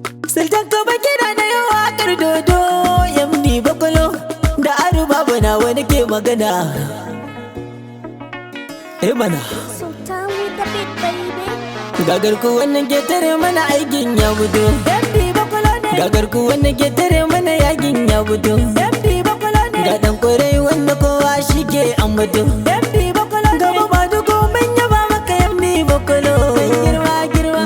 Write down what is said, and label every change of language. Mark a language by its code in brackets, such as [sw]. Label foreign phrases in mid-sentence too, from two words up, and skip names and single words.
[ha] Sultan Kaba kira na yau waƙar dodo, M D Bakwalo, da Aru Babu na wani ke magana. Eh mana. [en] Sultan with the beat, baby. [ha] Gagar ku wannan ke tare mana aikin ya gudu. M D Bakwalo ne. Gagar ku wannan ke tare mana yakin ya gudu. M D Bakwalo ne. Ga ɗan kwarai wanda kowa shi ke ambato. M D Bakwalo ne. Gaba ba duku mun yaba maka M D Bakwalo. Mai girma, girma.